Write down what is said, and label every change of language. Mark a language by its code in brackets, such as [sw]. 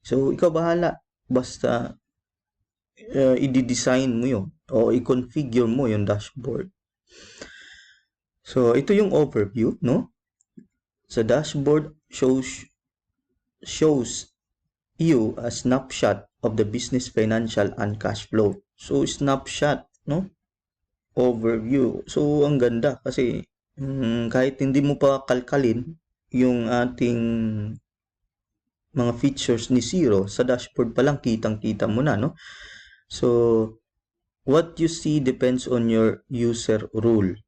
[tl] So, ikaw bahala. Basta i-design mo yun o i-configure mo yung dashboard. So, ito yung overview, no? [en] Sa dashboard shows you a snapshot of the business financial and cash flow. [tl] So, snapshot, no? Overview. So, ang ganda kasi kahit hindi mo pa kalkalin yung ating mga features ni Zero, sa dashboard pa lang kitang-kita mo na, no? [en] So, what you see depends on your user rule.